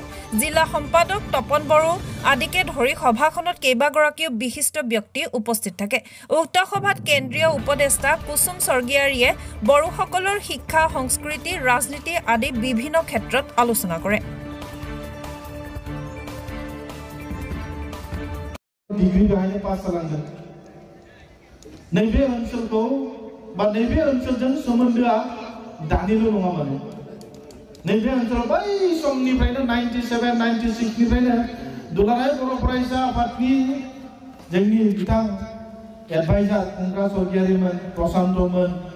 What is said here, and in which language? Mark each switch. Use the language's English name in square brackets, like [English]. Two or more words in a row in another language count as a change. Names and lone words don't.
[Assamese] জিলা সম্পাদক তপন বড়ো আদিকে ধৰি সভাখনত কেইবাগৰাকীও বিশিষ্ট ব্যক্তি উপস্থিত থাকে। উক্ত সভাত কেন্দ্ৰীয় উপদেষ্টা কুসুম স্বৰ্গীয়াৰীয়ে বড়োসকলৰ শিক্ষা, সংস্কৃতি, ৰাজনীতি আদি বিভিন্ন ক্ষেত্ৰত আলোচনা কৰে। ডিগ্ৰী গায়নে পাছ [Bodo] खालामगोन नैबे ओनसोलखौ बा नैबे ओनसोलजों सोमोन्दोआ दानिल' नङा माने नैबे ओनसोलाव बै समनिफ्रायनो 97 96 निफ्रायनो दुलाराय बर' फरायसा आफादनि जोंनि बिथां एडभाइजार खुंग्रा स्वर्गीयारिमोन प्रशान्तमोन